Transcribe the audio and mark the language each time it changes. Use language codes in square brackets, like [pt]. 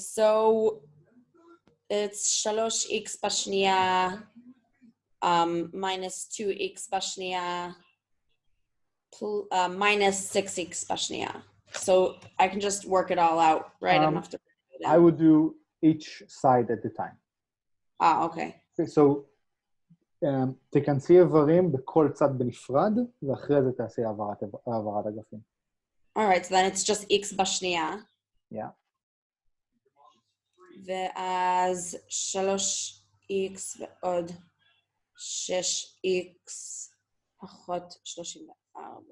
[en] So it's 3x בשנייה minus 2x בשנייה minus 6x בשנייה. So I can just work it all out, right? I don't have to. I would do each side at the time. Okay. So [he] תכנסי איברים בכל צד בנפרד, ואחרי זה תעשי העברת אגפים. [en] All right, so then it's just x בשנייה. Yeah. [he] ואז 3x 6x ועוד 6x פחות 34.